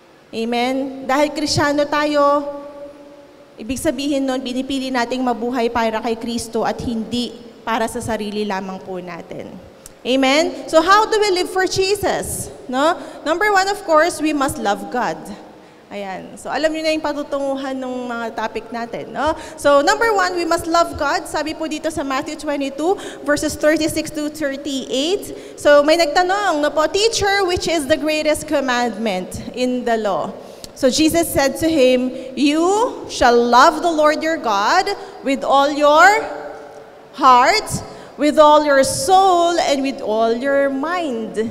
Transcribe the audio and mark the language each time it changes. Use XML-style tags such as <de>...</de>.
<tl>Amen? Dahil Kristiyano tayo, ibig sabihin nun, pinipili nating mabuhay para kay Kristo at hindi para sa sarili lamang po natin. Amen?</tl> <en>So how do we live for Jesus? No? Number one, of course, we must love God.</en> <tl>Ayan. So alam niyo na yung patutunguhan ng mga topic natin. No?</tl> <en>So number one, we must love God.</en> <tl>Sabi po dito sa</tl> <en>Matthew 22, verses 36 to 38. So</en> <tl>may nagtanong, no po,</tl> <en>Teacher, which is the greatest commandment in the law? So Jesus said to him, You shall love the Lord your God with all your heart, with all your soul, and with all your mind.</en>